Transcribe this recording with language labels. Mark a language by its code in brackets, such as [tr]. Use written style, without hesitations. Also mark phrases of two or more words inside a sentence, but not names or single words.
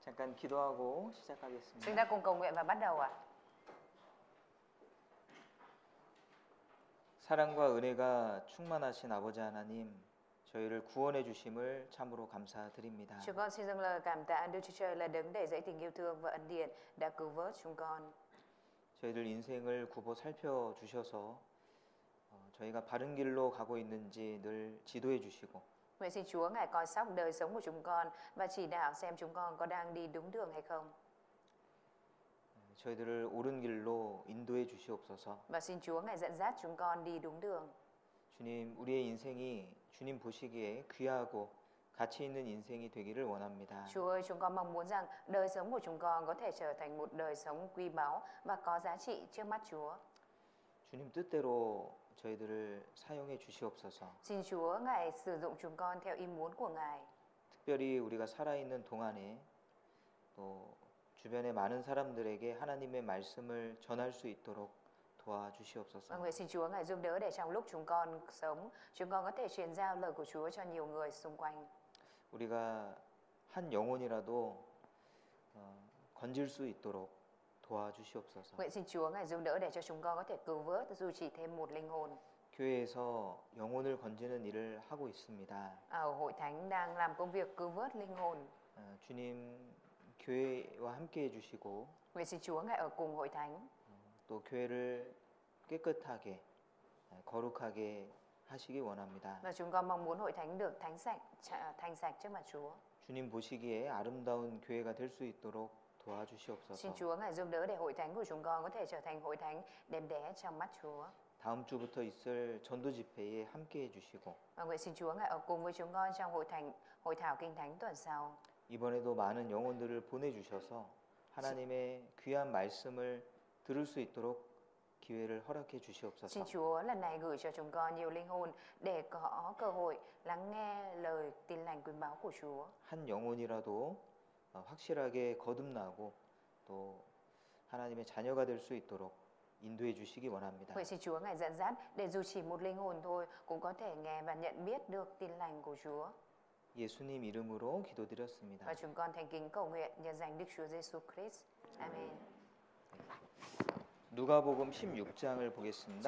[ko] 잠깐 기도하고 [vi] Chúng [ko] 시작하겠습니다. [vi] ta cùng cầu nguyện và bắt đầu ạ. [ko] 사랑과 은혜가 충만하신 아버지 하나님, 저희를 구원해 주심을 참으로 감사드립니다. [vi] Chúng con xin dâng lời cảm tạ Đức Chúa Trời là đấng đầy dẫy tình yêu thương và ân điển đã cứu vớt chúng con. [ko] 저희들 인생을 굽어 살펴 주셔서 저희가 바른 길로 가고 있는지 늘 지도해 주시고 [vi] Nguyện xin Chúa Ngài coi sóc đời sống của chúng con và chỉ đạo xem chúng con có đang đi đúng đường hay không. [ko] 저희들을 옳은 길로 인도해 주시옵소서. [vi] Và xin Chúa Ngài dẫn dắt chúng con đi đúng đường. [ko] 주님, 우리의 인생이 주님 보시기에 귀하고 가치 있는 인생이 되기를 원합니다. [vi] Chúa ơi, chúng con mong muốn rằng đời sống của chúng con có thể trở thành một đời sống quý báu và có giá trị trước mắt Chúa. [ko] 주님 뜻대로 저희들을 사용해 주시옵소서. [vi] Xin Chúa Ngài sử dụng chúng con theo ý muốn của Ngài. [ko] 특별히 우리가 살아있는 동안에 또 주변의 많은 사람들에게 하나님의 말씀을 전할 수 있도록 도와주시옵소서. [vi] Nguyện xin Chúa Ngài giúp đỡ để trong lúc chúng con sống, chúng con có thể truyền giao lời của Chúa cho nhiều người xung quanh. [ko] 우리가 한 영혼이라도 건질 수 있도록 도와주시옵소서. [vi] Nguyện xin Chúa Ngài giúp đỡ để cho chúng con có thể cứu vớt dù chỉ thêm một linh hồn. [ko] 교회에서 영혼을 건지는 일을 하고 있습니다. [vi] Ở hội thánh đang làm công việc cứu vớt linh hồn. [ko] 주님 교회와 함께 해주시고 [vi] Nguyện xin Chúa Ngài ở cùng hội thánh. [ko] 또 교회를 깨끗하게 거룩하게 하시기 원합니다. [vi] Và chúng con mong muốn hội thánh được thanh sạch trước mặt Chúa. [ko] 주님 보시기에 아름다운 교회가 될 수 있도록 [vi] Xin [ko] 도와주시옵소서. [vi] Chúa Ngài giúp đỡ để hội thánh của chúng con có thể trở thành hội thánh đẹp đẽ trong mắt Chúa. [ko] 다음 주부터 있을 전도 집회에 함께 해주시고 [vi] Và nguyện xin Chúa Ngài ở cùng với chúng con trong hội thảo kinh thánh tuần sau. [ko] 이번에도 많은 영혼들을 보내주셔서 하나님의 귀한 말씀을 들을 수 있도록 기회를 허락해 [vi] Xin [ko] 주시옵소서. [vi] Chúa lần này gửi cho chúng con nhiều linh hồn để có cơ hội lắng nghe lời tin lành quý báu của Chúa. [ko] 한 영혼이라도 확실하게 거듭나고 또 하나님의 자녀가 될 수 있도록 인도해 주시기 원합니다. [vi] Nguyện xin Chúa Ngài dẫn dắt để dù chỉ một linh hồn thôi cũng có thể nghe và nhận biết được tin lành của Chúa. [ko] 예수님 이름으로 기도드렸습니다. [vi] Và chúng con thành kính cầu nguyện nhân danh Đức Chúa Giêsu Christ. Amen. [ko] 누가복음 16장을 [vi] Chúng [ko] 보겠습니다.